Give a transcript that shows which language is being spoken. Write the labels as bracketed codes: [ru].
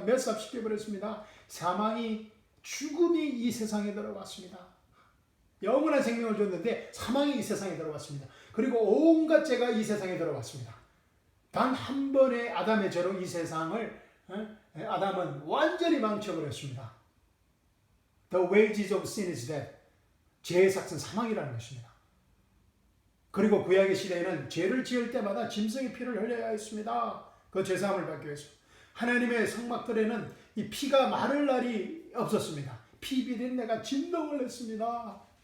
[ko] 멸삽시켜버렸습니다. 사망이, 죽음이 이 세상에 들어왔습니다. 영원한 생명을 줬는데 사망이 이 세상에 들어왔습니다. 그리고 온갖 죄가 이 세상에 들어왔습니다. 단 한 번의 아담의 죄로 이 세상을 아담은 완전히 망쳐버렸습니다. [en] The wages of sin is death. [ko] 죄의 삭은 사망이라는 것입니다. 그리고 구약의 시대에는 죄를 지을 때마다 짐승의 피를 흘려야 했습니다. 그 죄사함을 받기 위해서. 하나님의 성막들에는 이 피가 마를 날이 없었습니다. 피 비린내가 진동을 했습니다.